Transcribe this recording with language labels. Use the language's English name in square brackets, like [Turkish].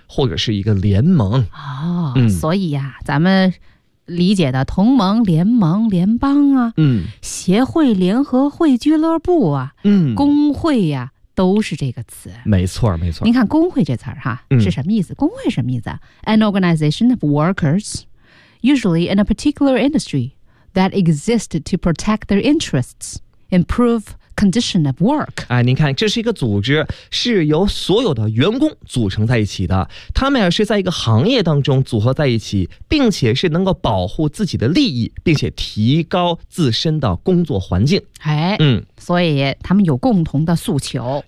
[Chinese] 或者是一个联盟。所以啊，咱们理解的同盟、联盟、联邦啊，协会、联合会、俱乐部啊，工会呀，都是这个词。没错，没错。您看工会这词儿哈，是什么意思？工会什么意思？ [English] An organization of workers, usually in a particular industry, that exist to protect their interests, improve condition of work. [Chinese] 哎，您看，这是一个组织，是由所有的员工组成在一起的，他们也是在一个行业当中组合在一起，并且是能够保护自己的利益，并且提高自身的工作环境。哎，所以他们有共同的诉求，